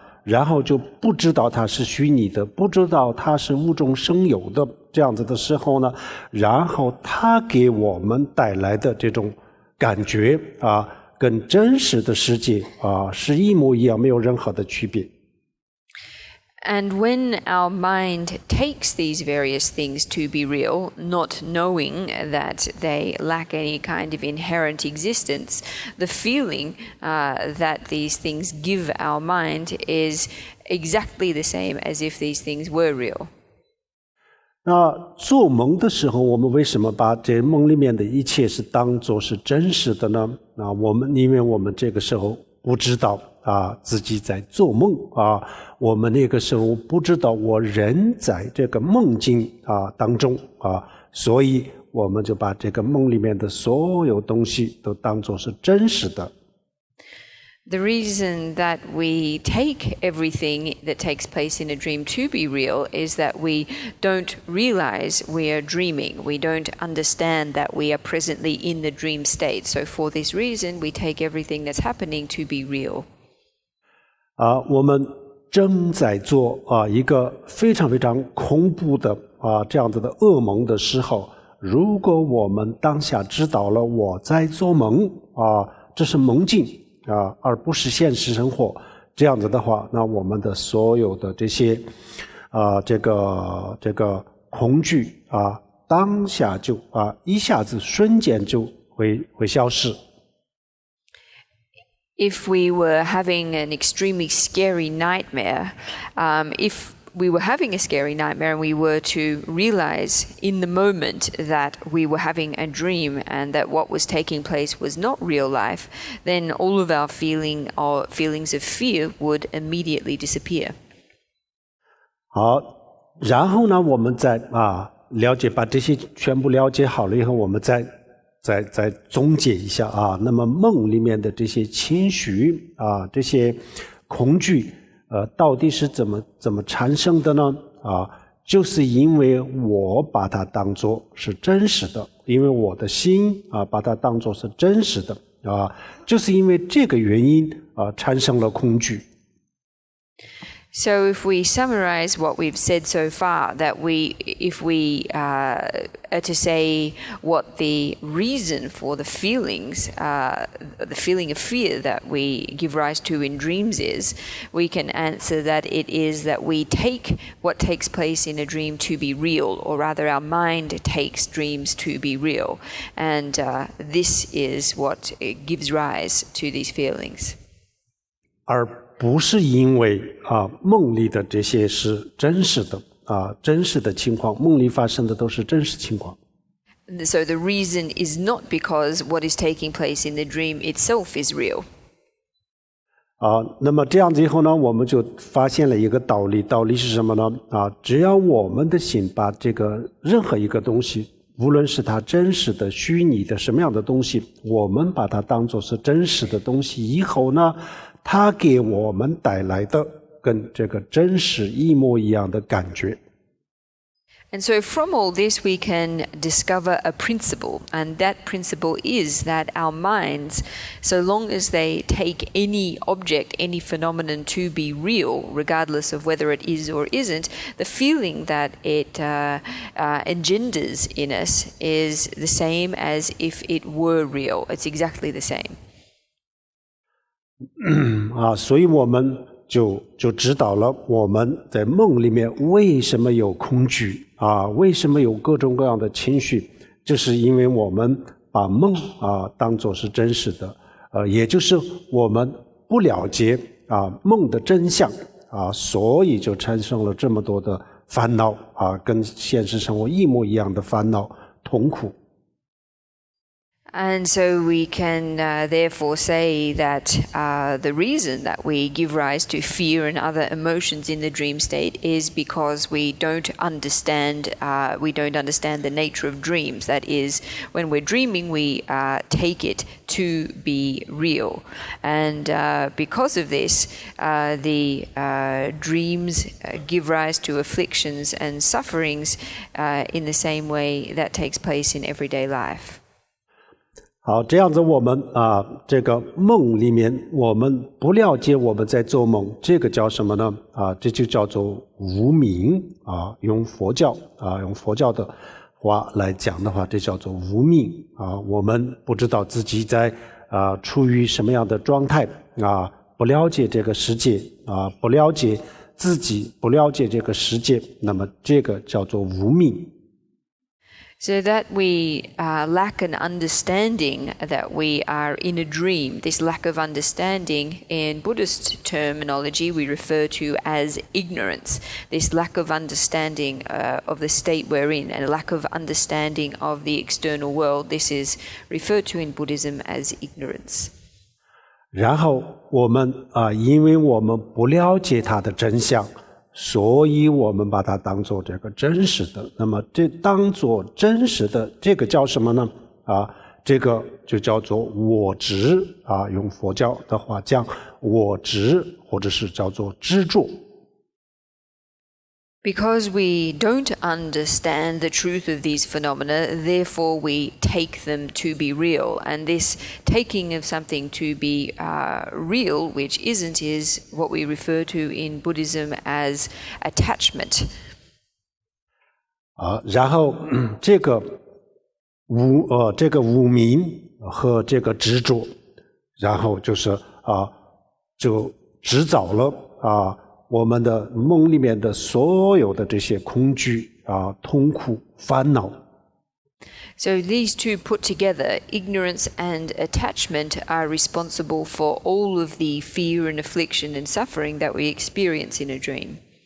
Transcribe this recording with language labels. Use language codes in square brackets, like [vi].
[zh] 然后就不知道它是虚拟的，不知道它是无中生有的这样子的时候呢，然后它给我们带来的这种感觉跟真实的世界是一模一样，没有任何的区别。 [en] And when our mind takes these various things to be real, not knowing that they lack any kind of inherent existence, the feeling that these things give our mind is exactly the same as if these things were real. [zh] 那做梦的时候，我们为什么把这梦里面的一切是当作是真实的呢？因为我们这个时候不知道自己在做梦我们那个时候不知道我人在这个梦境当中所以我们就把这个梦里面的所有东西都当作是真实的。 [en] The reason that we take everything that takes place in a dream to be real is that we don't realize we are dreaming. We don't understand that we are presently in the dream state. So for this reason, we take everything that's happening to be real. [zh] 我们正在做一个非常非常恐怖的这样子的噩梦的时候，如果我们当下知道了我在做梦这是梦境而不是现实生活，这样子的话，那我们的所有的这些这个恐惧当下就一下子瞬间就会消失。 [en] If we were having an extremely scary nightmare, if we were having a scary nightmare and we were to realize in the moment that we were having a dream and that what was taking place was not real life, then all of our feelings of fear would immediately disappear. [zh] 好，然后呢，我们再了解，把这些全部了解好了以后，我们再总结一下那么梦里面的这些情绪这些恐惧到底是怎么产生的呢？就是因为我把它当作是真实的，因为我的心把它当作是真实的就是因为这个原因产生了恐惧。 [en] So if we summarize what we've said so far, that if we are to say what the reason for the feelings, the feeling of fear that we give rise to in dreams is, we can answer that it is that we take what takes place in a dream to be real, or rather our mind takes dreams to be real. And this is what gives rise to these feelings. [zh] 而不是因为梦里的这些是真实的真实的情况，梦里发生的都是真实情况。 [en] So the reason is not because what is taking place in the dream itself is real. [zh] 那么这样子以后呢，我们就发现了一个道理，道理是什么呢？只要我们的心把这个任何一个东西，无论是它真实的、虚拟的什么样的东西，我们把它当作是真实的东西以后呢，它给我们带来的跟这个真实一模一样的感觉。 [en] And so from all this we can discover a principle, and that principle is that our minds, so long as they take any object, any phenomenon to be real, regardless of whether it is or isn't, the feeling that it engenders in us is the same as if it were real. It's exactly the same. [zh] 所以我们就知道了我们在梦里面为什么有恐惧为什么有各种各样的情绪，就是因为我们把梦当作是真实的也就是我们不了解梦的真相所以就产生了这么多的烦恼跟现实生活一模一样的烦恼痛苦。 [en] And so we can therefore say that the reason that we give rise to fear and other emotions in the dream state is because we don't understand the nature of dreams. That is, when we're dreaming, we take it to be real. And because of this, the dreams give rise to afflictions and sufferings in the same way that takes place in everyday life. [zh] 好，这样子我们这个梦里面我们不了解我们在做梦，这个叫什么呢？这就叫做无明用佛教的话来讲的话，这叫做无明我们不知道自己在处于什么样的状态不了解这个世界不了解自己，不了解这个世界，那么这个叫做无明。 [en] So that we lack an understanding that we are in a dream. This lack of understanding, in Buddhist terminology, we refer to as ignorance. This lack of understanding of the state we're in, and a lack of understanding of the external world, this is referred to in Buddhism as ignorance. [zh] 然后我们因为我们不了解它的真相，所以我们把它当作这个真实的。那么这当作真实的，这个叫什么呢？这个就叫做我执用佛教的话讲我执，或者是叫做执着。 [en] Because we don't understand the truth of these phenomena, therefore we take them to be real. And this taking of something to be real, which isn't, is what we refer to in Buddhism as attachment. [zh] 然后这个无明和这个执着，然后就是就制造了我们的梦里面的所有的这些恐惧痛苦烦恼。 [en] So these two put together, ignorance and attachment, are responsible for all of the fear and affliction and suffering that we experience in a dream.